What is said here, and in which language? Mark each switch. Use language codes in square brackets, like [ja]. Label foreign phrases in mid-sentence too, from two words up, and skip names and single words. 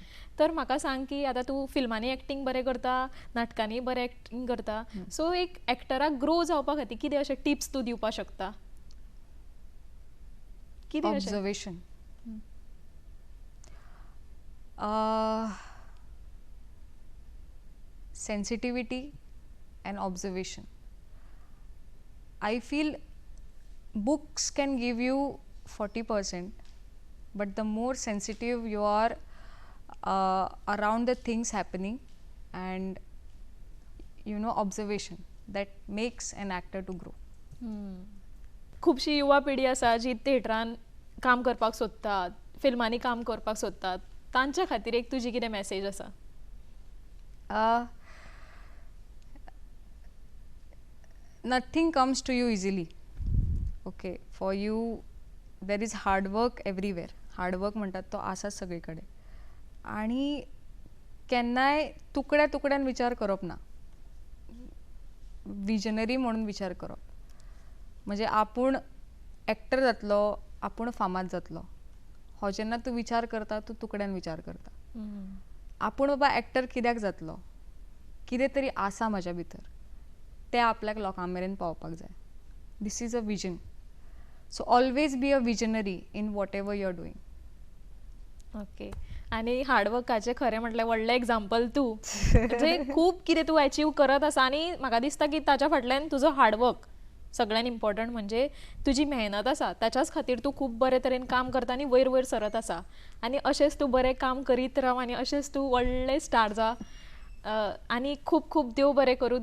[kok] तर म्हाका सांग की आता तूं फिल्मांनी एक्टींग बरें करता नाटकांनी बरें एक्टींग करता सो एक एक्टराक ग्रो जावपा खातीर कितें अशें टिप्स तूं दिवपाक शकता कितें अशें [en] Observation. Sensitivity and observation. I feel books can give you 40%, but the more sensitive you are around the things happening and observation that makes an actor to grow. [kok] खुबशी युवा पिढी आसा जी थिएटरान काम करपाक सोदतात फिल्मांनी काम करपाक सोदतात तांच्या खातीर एक तुजी कितें मॅसेज आसा? [en] Nothing comes to you easily. Okay, for you there is hard work everywhere. Hard work [kok] म्हणटात तो आसा सगळे कडेन आणि केन्नाय तुकड्या तुकड्यान विचार करप ना. विजनरी म्हणून विचार करप म्हणजे आपूण एक्टर जातलो आपूण फामाद जातलो हो जेन्ना तूं विचार करता तूं तुकड्यान विचार करता. आपूण बाबा एक्टर कित्याक जातलो कितें तरी आसा म्हाज्या भितर तें आपल्याक लोकां मेरेन पावपाक जाय. [en] This is a vision. So always be a visionary in whatever you are doing. ओके. [kok] आणि हार्डवर्काचे खरें म्हटल्यार व्हडलें एग्जाम्पल तूं म्हणजे खूब कितें तूं अचीव करत आसा आणि म्हाका दिसता की ताच्या फाटल्यान तुजो हार्डवर्क सगळ्यान इम्पॉर्टंट म्हणजे तुजी मेहनत आसा ताच्याच खातीर तूं खूब बरे तरेन काम करता आनी वयर वयर सरत आसा आनी अशेंच तूं बरें काम करीत राव आनी अशेंच तूं व्हडलें स्टार जा आनी खूब खूब देव बरें करूं.